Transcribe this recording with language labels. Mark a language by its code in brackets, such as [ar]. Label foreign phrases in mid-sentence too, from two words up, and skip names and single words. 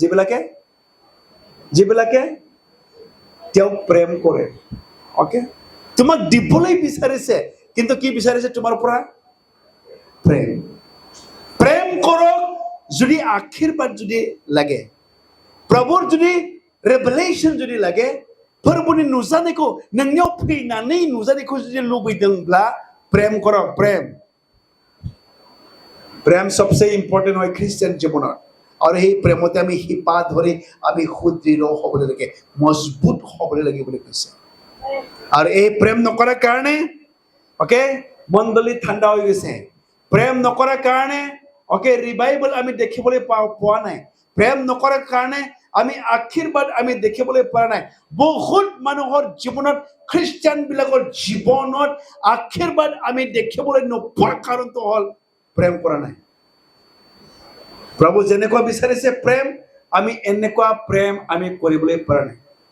[as] যিবিলাকে তেওঁক প্ৰেম কৰে অকে তোমাক দিবলৈ বিচাৰিছে কিন্তু কি বিচাৰিছে তোমাৰ পৰা প্ৰেম কৰক যদি আশীৰ্বাদ যদি লাগে প্ৰভুৰ যদি ৰেভেলেশ্যন যদি লাগে [brx] फोरबोनि नुजानायखौ नोंनियाव फैनानै नुजानायखौ जुदि लुबैदोंब्ला [as] প্ৰেম কৰক [hi] प्रेम सबसे इम्पर्टेन्ट [as] হয় খ্ৰীষ্টিয়ান জীৱনত আৰু এই প্ৰেমতে আমি হিপা ধৰি আমি সুদৃঢ় হ'বলৈ লাগে মজবুত হ'বলৈ লাগে বুলি কৈছে আৰু এই প্ৰেম নকৰাৰ কাৰণে ওকে মণ্ডলী ঠাণ্ডা হৈ গৈছে প্ৰেম নকৰাৰ কাৰণে ওকে ৰিভাইভেল আমি দেখিবলৈ পোৱা নাই প্ৰেম নকৰাৰ কাৰণে আমি আশীৰ্বাদ আমি দেখিবলৈ পৰা নাই বহুত মানুহৰ জীৱনত খ্ৰীষ্টিয়ান বিলাকৰ জীৱনত আশীৰ্বাদ আমি দেখিবলৈ নোপোৱাৰ কাৰণটো হ'ল প্ৰেম কৰা নাই প্ৰভু যেনেকুৱা বিচাৰিছে প্ৰেম আমি এনেকুৱা প্ৰেম আমি কৰিবলৈ পৰা নাই